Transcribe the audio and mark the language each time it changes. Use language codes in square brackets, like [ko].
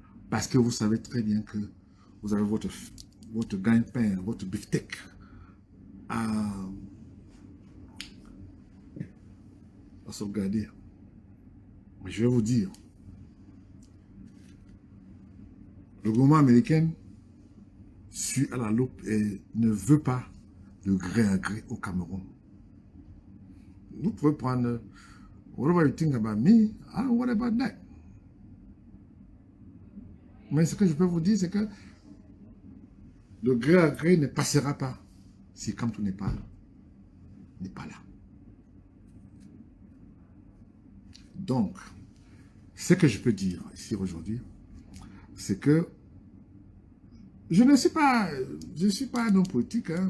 [fr] Parce que vous savez très bien que vous avez votre gagne-pain, votre beefsteak à sauvegarder. Mais je vais vous dire, le gouvernement américain suit à la loupe et ne veut pas le gré à gré au Cameroun. Vous pouvez prendre [en] whatever you think about me, I don't worry about that. [fr] Mais ce que je peux vous dire, c'est que le gré à gré ne passera pas si Kamto n'est pas là. Donc, ce que je peux dire ici aujourd'hui, c'est que je suis pas un homme politique, hein.